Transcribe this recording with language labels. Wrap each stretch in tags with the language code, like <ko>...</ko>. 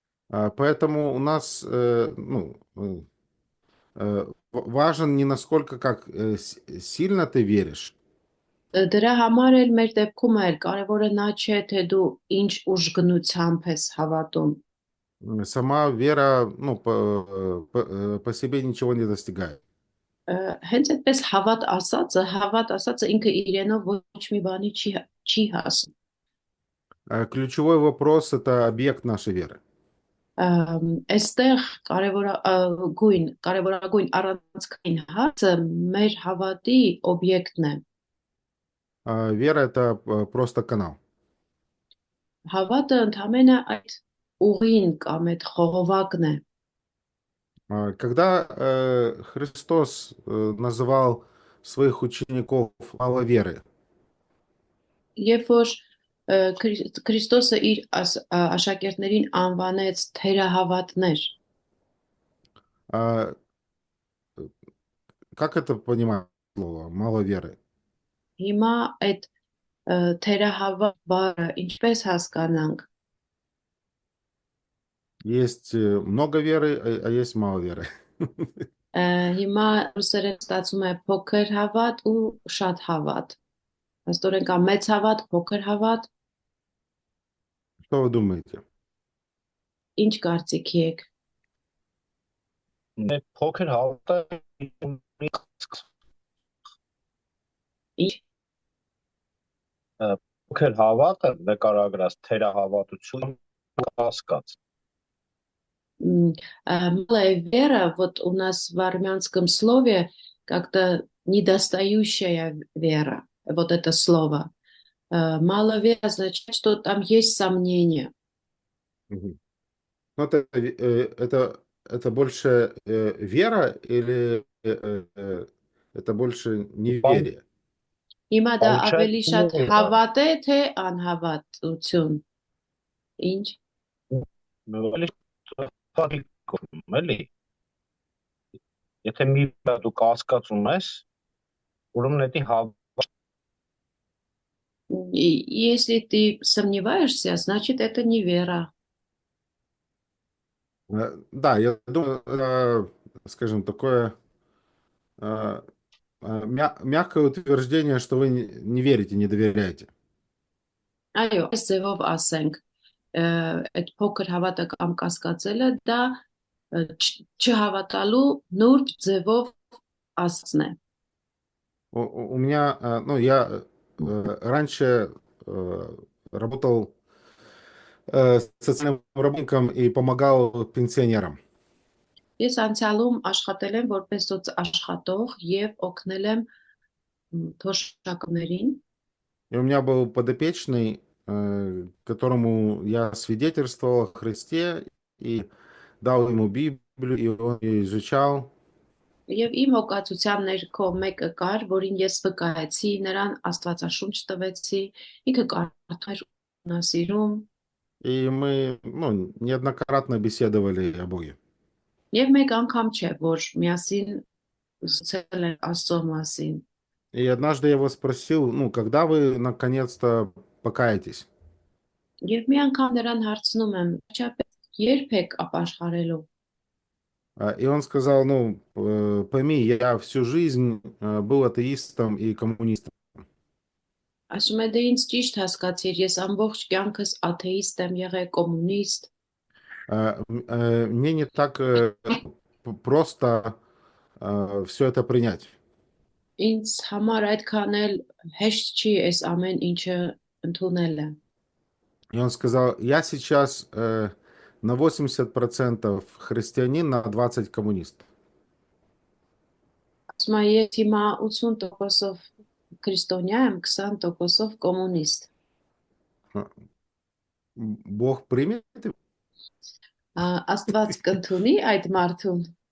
<ru>Поэтому у нас ну, важен не насколько как сильно ты веришь,</ru> <hy>Դրա համար էլ մեր դեպքում էլ կարևորը նա չէ, թե դու ինչ ուժգնությամբ ես հավատում։</hy> <ru>сама вера ну, по себе ничего не достигает.</ru> <hy>Հենց այդպես հավատ ասածը ինքը իրենով ոչ մի բանի չի հասնում։</hy> <ru>Ключевой вопрос– это объект нашей веры.</ru> <hy>Այստեղ կարևորագույն առանցքային հարցը մեր հավատի օբյեկտն է։</hy> <ru>Вера– это просто канал.</ru> <hy>Հավատը ընդհանրապես այդ ուղին կամ այդ խողովակն է։</hy> <ru>Когда Христос называл своих учеников маловеры,</ru> <hy>Երբ որ Քրիստոսը իր աշակերտներին անվանեց թերահավատներ,</hy> <ru>а, как это понимать слово маловеры?</ru> <hy>հիմա այդ թերահավատ բառը ինչպես հասկանանք։</hy> <ru>Есть много веры, а есть мало веры.</ru> <hy>Հիմա ռուսերեն ստացվում է փոքր հավատ ու շատ հավատ։ Աստորեն կա մեծ հավատ, փոքր հավատ,</hy> <ru>Что вы думаете?</ru> <hy>ինչ կարծիքի եք։ Փոքր հավատը ունի Ինչ փոքր հավատը նկարագրած թերահավատություն կասկած։</hy> <ru>Малая вера, вот у нас в армянском слове как-то недостающая вера, вот это слово. Мало вера означает, что там есть сомнения. Мгм. Ну, это больше вера или это больше неверие?</ru> <hy>Հիմա դա ավելի շատ</hy> <ru>Получается,</ru> <hy>հավատ է, թե անհավատություն։ Ինչ։ ավելի խաղիկում էլի։ Եթե մի բան դու կասկածում ես, ուրեմն դա</hy> <ru>Если ты сомневаешься, значит, это не вера. Да, я думаю, скажем, такое э, мягкое утверждение, что вы не верите, не доверяете.</ru> <hy>Այո, այս ձևով ասենք, այդ փոքր հավատը կամ կասկածելը դա չհավատալու նուրբ ձևով ասացն է։</hy> <ru>У меня, ну, я раньше работал социальным работником и помогал пенсионерам.</ru> <hy>Ես անցյալում աշխատել եմ որպես աշխատող եւ օգնել եմ թոշակներին։</hy> <ru>И у меня был подопечный, которому я свидетельствовал о Христе и дал ему Библию, и он ее изучал.</ru> <hy>Եվ իմ հոգացության ներքո մեկը կար, որին ես վկայեցի, նրան Աստվածաշունչ տվեցի, ինքը կարդում էր ուսումնասիրում,</hy> <ru>И мы, ну, неоднократно беседовали о Боге.</ru> <hy>եւ մեկ անգամ չէ, որ միասին զրուցել են Աստծո մասին։</hy> <ru>И однажды я его спросил, ну, когда вы наконец-то покаетесь?</ru> <hy>Եվ մի անգամ նրան հարցնում եմ, «Վերջապես երբ եք ապաշխարելու»։</hy> <ru>И он сказал, ну, пойми, я всю жизнь был атеистом и коммунистом.</ru> <hy>Ասում է, դե ինձ ճիշտ հասկացիր, ես ամբողջ կյանքս աթեիստ եմ եղել, կոմունիստ։</hy> <ru>Мне не так просто все это принять.</ru> <hy>Ինձ համար այդքան էլ հեշտ չի այս ամեն ինչը ընդունելը։</hy> <ru>И он сказал, я сейчас на 80% христианин, на 20% коммунист.</ru> <hy>Ասում է, ես հիմա 80%-ով քրիստոնյա եմ, 20%-ով կոմունիստ։</hy> <ru>Бог примет?</ru> <hy>Աստված կընդունի այդ մարդուն։</hy>